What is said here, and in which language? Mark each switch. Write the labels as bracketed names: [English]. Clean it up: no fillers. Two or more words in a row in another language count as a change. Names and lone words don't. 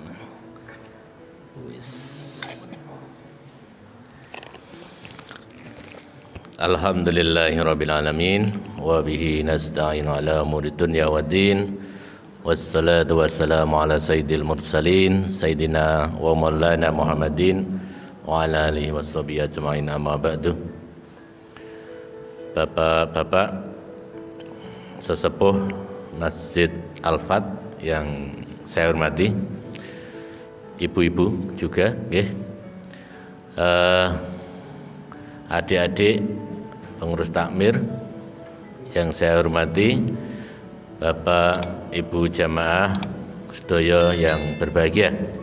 [Arabic] الحمد لله رب العالمين وبه نستعين على أمور الدنيا والدين. والصلاة والسلام على سيد المرسلين سيدنا ومولانا محمد وعلى آله وصحبه أجمعين، أما بعد. [Indonesian] Bapak-bapak sesepuh Masjid Al-Fat yang saya hormati, ibu-ibu juga, adik-adik pengurus takmir yang saya hormati, Bapak Ibu jamaah sedaya yang berbahagia.